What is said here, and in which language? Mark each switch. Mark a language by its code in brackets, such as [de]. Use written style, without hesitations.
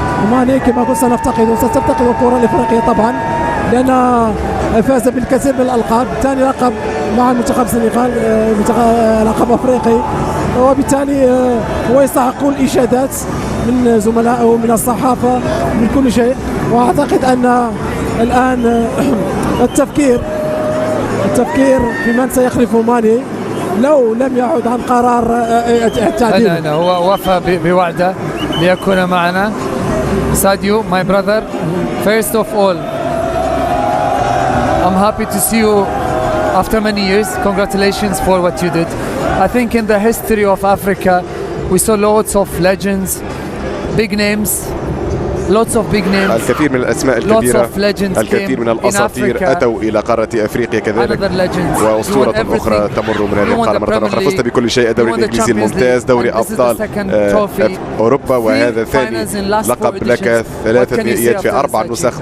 [ar] وماني كما قلت ستفتقد الكرة الإفريقية طبعا، لأن فاز بالكثير من الألقاب، ثاني لقب مع منتخب السنغال، لقب أفريقي، وبالتالي هو يستحق الإشادات من زملائه من الصحافة من كل شيء. وأعتقد أن الآن التفكير في من سيخلف ماني لو لم يعد عن قرار التعديل. هو وفى بوعده ليكون معنا. [en] Sadio my brother, first of all I'm happy to see you after many years. Congratulations for what you did. I think in the history of Africa we saw lots of legends, big names, lots of big names. [ar] الكثير من الأسماء الكبيرة، الكثير من الأساطير أتوا إلى قارة أفريقيا كذلك، وأسطورة أخرى تمر من هذه القارة مرة أخرى. فزت بكل شيء، الدوري الإنجليزي الممتاز، دوري أبطال أوروبا، وهذا ثاني لقب لك، 3 نهائيات في 4 نسخ.